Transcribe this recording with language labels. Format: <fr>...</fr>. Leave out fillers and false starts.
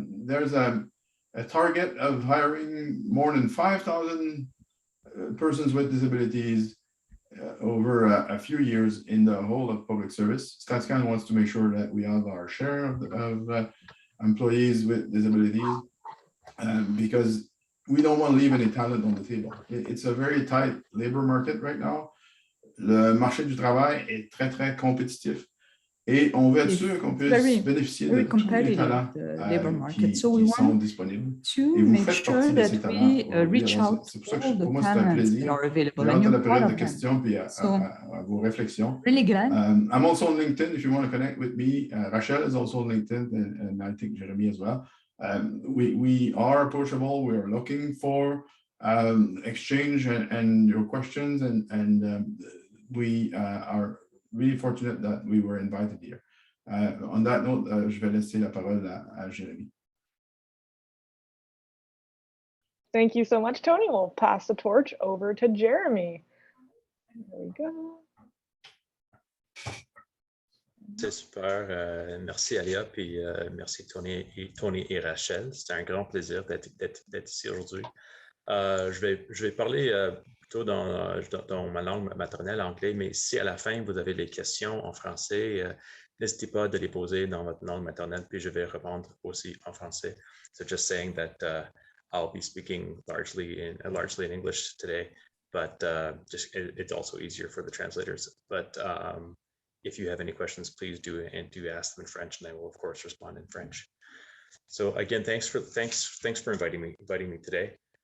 <en>There's a target of hiring more than 5,000 persons with disabilities over a few years in the whole of public service. StatsCan wants to make sure that we have our share of employees with disabilities because we don't want to leave any talent on the table. It's a very tight labor market right now.</en> <fr>Le marché du travail est très, très compétitif. Et on veut être sûr qu'on puisse bénéficier de tous les talents qui sont disponibles. Et vous faites partie de ces talents.</fr> <en>Reach out</en> <fr>c'est pour ça que pour moi, c'est un plaisir. J'entends la période de questions puis à vos réflexions.</fr> <en>Really glad. I'm also on LinkedIn if you want to connect with me. Rachel is also on LinkedIn and I think Jeremy as well. We are approachable. We are looking for exchange and your questions and we are really fortunate that we were invited here. On that note,</en> <fr>je vais laisser la parole à Jérémy.</fr> <en>Thank you so much, Tony. We'll pass the torch over to Jeremy. There we go.</en> <fr>C'est super. Merci Alia, puis merci Tony et Rachel. C'est un grand plaisir d'être ici aujourd'hui. Je vais parler plutôt dans ma langue maternelle, anglais, mais si à la fin vous avez des questions en français, n'hésitez pas de les poser dans votre langue maternelle, puis je vais répondre aussi en français.</fr> <en>So just saying that I'll be speaking largely in English today, but it's also easier for the translators. But if you have any questions, please do ask them in French, and I will of course respond in French. So again, thanks for inviting me today.</en>